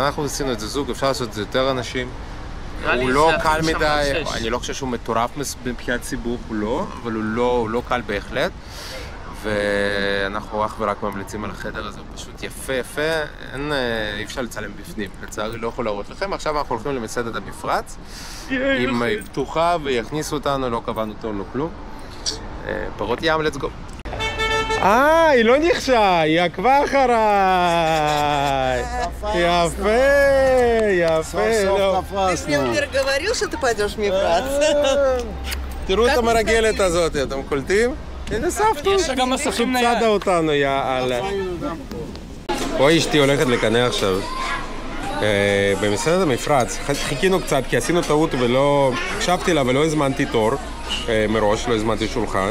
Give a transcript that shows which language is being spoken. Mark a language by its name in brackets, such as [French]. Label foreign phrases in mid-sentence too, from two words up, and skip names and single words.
[Hebrew] אנחנו עשינו את זה זוג, אפשר לעשות את זה יותר אנשים. הוא לא קל מדי, אני לא חושב שהוא מטורף מבחינת ציבור, הוא לא, אבל הוא לא קל בהחלט. ואנחנו אך ורק ממליצים על החדר הזה, הוא פשוט יפה, אי אפשר לצלם בפנים, לצערי לא יכול להראות לכם. עכשיו אנחנו הולכים למסעדת המפרץ, אם היא פתוחה ויכניסו אותנו, לא קבענו טוב, לא כלום. פירות ים, [English] let's go. [Hebrew] היא לא נחשה, היא עקבה אחריי. יפה. [Russian] Ты с Милмир говорил, что ты пойдешь в Мифрат? [Hebrew] תראו את המרגלת הזאת, אתם קולטים? הנה סבתו, יש גם מסכים נייד. צדה אותנו, יאללה. פה אשתי הולכת לקנה עכשיו. במסעדת המפרץ, חיכינו קצת כי עשינו טעות ולא הקשבתי לה ולא הזמנתי תור מראש, לא הזמנתי שולחן.